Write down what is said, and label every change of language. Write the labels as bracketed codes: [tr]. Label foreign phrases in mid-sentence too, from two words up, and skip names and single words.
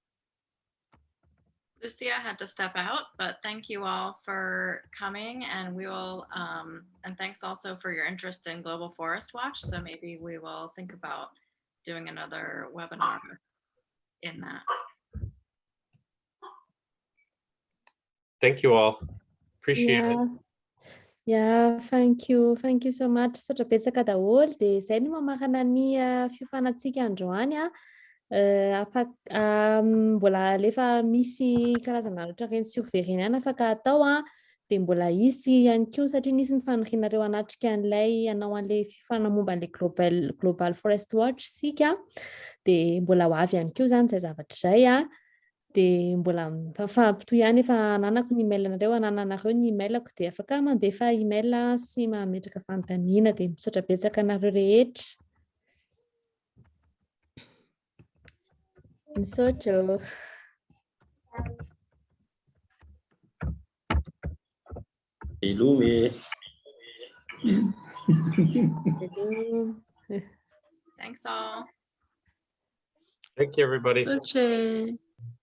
[en] Lucia had to step out, but thank you all for coming, and we will, and thanks also for your interest in Global Forest Watch. So maybe we will think about doing another webinar in that. Thank you all. Appreciate it. Yeah, thank you so much. [mg] Satra betsaka daholo de zay no mamarana ny fiofanantsika androany mbola lefa misy karazana ohatra reny surveillance afaka atao de mbola isy ihany koa satria nisy ny fanirianareo anatrika an'ilay anao an'le fifana momba an'le Global Forest Watch sika de mbola ho avy ihany koa zany zay zavatra zay de mbola mifampitohy ihany efa ananako ny email anareo, anananareo ny emailako de afaka mandefa email sy mametraka fanontaniana de misaotra betsaka anareo rehetra. Misaotra. [en] Hello. Thanks all. Thank you, everybody. Okay.